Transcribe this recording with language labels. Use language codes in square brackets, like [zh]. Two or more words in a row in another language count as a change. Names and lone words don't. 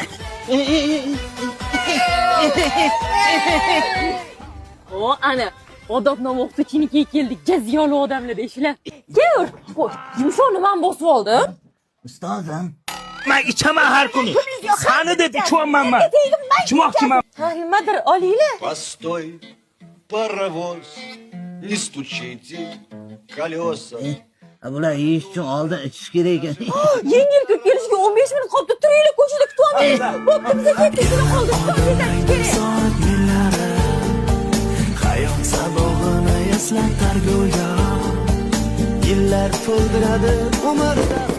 [uz] O ana, odobnoma o'qituvchinikiga keldik. Jaziyoli odamlar ishlar. Kel, qo'y. Yumshoqni men bosib oldim. Ustozim, men ichaman har kuni. Sani deb ichmayman men. Ichmoqchiman. Ha, nimadir olinglar. [ru] Постой, паровоz, не стучите колеса. [uz] Bular yeyish uchun oldin ichish kerak ekan. Yengil ko'p kelishiga 15 minut qoldi. Turinglar ko'chada kutamiz. Bo'pti, bizga ketdik, shuni qoldi. Soat millari hayot sabog'ini eslatar go'yo. Yillar to'ldiradi umrda.